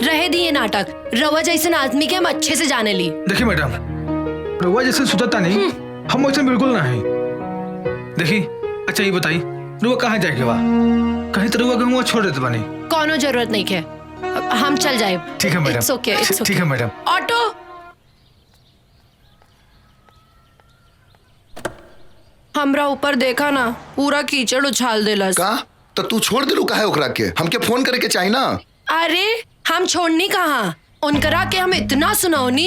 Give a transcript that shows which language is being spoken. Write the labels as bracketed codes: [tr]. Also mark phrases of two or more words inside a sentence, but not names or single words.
[bho] रहे दिए नाटक, रवा जैसे आदमी के हम अच्छे से जाने ली। देखी मैडम, रउआ जैसे सुतता नहीं, हम वैसे बिल्कुल ना है। देखी अच्छा ये बताई, रउआ कहाँ जाए के बा? कहीं तो रउआ के हुआ छोड़ देते पानी। कोनो जरूरत नहीं है, हम चल जाए। ठीक है मैडम। [en] It's okay, it's okay. [bho] ठीक है मैडम। ऑटो, हमरा ऊपर देखा ना, पूरा कीचड़ उछाल देलस। का तो तू छोड़ दिलू काहे ओकरा के? हमके फोन करे के चाहिए ना। अरे हम छोड़नी कहाँ, उनकरा के हम इतना सुनौनी।